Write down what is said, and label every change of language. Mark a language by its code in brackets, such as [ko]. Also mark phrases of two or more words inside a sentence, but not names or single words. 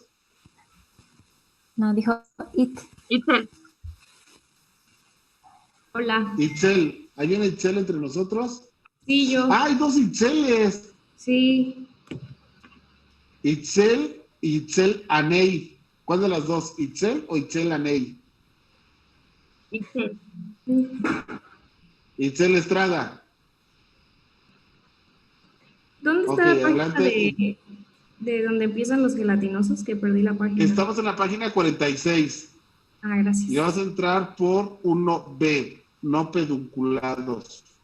[es] No, dijo it. Itzel. Hola. Itzel, ¿hay una Itzel entre nosotros? Sí, yo. ¡Ah, hay dos Itzeles! Sí. Itzel y Itzel Aney. ¿Cuál de las dos? ¿Itzel o Itzel Aney? Itzel. Itzel Estrada. ¿Dónde está Ok, la página adelante. de donde empiezan los gelatinosos? Que perdí la página. Estamos en la página 46 Ah, gracias. y vas a entrar por 1B, no pedunculados.